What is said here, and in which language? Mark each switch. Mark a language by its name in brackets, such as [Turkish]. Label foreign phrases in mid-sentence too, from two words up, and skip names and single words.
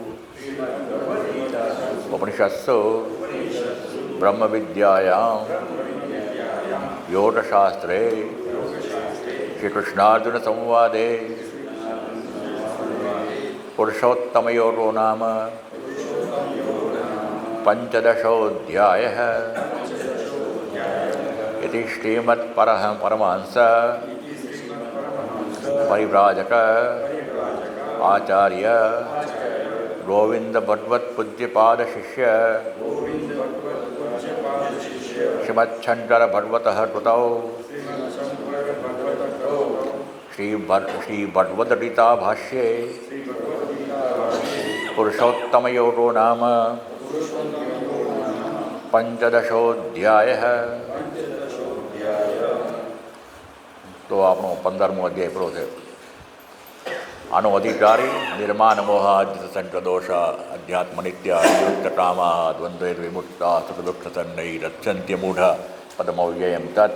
[Sanskrit] ઉપનિષત્સુ બ્રહ્મવિદ્યાયામ યોગશાસ્ત્રે શ્રીકૃષ્ણાર્જુન સંવાદે પુરુષોત્તમયોગો નામ પંચદશોऽધ્યાયः. इति श्रीमत्परमहंस परिव्राजक आचार्य गोविंद भगवत पूज्यपाद शिष्य श्रीमच्छंकर भगवत कृतौ श्री भगवद्गीता भाष्ये पुरुषोत्तमयोगो नाम पंचदशोऽध्यायः. [Gujarati] તો આપણો 15મો અધ્યાય પૂરો થયો. આનો અધિકારી [Sanskrit] નિર્માણ મોહાજિત સંકદોષ અધ્યાત્મ નિત્ય નિયુક્ત કામા દ્વંદ્વૈર વિમુક્તા સુખ દુઃખ સંનૈ રક્ષંત્ય મૂઢ પદમવ્યયમ તત્.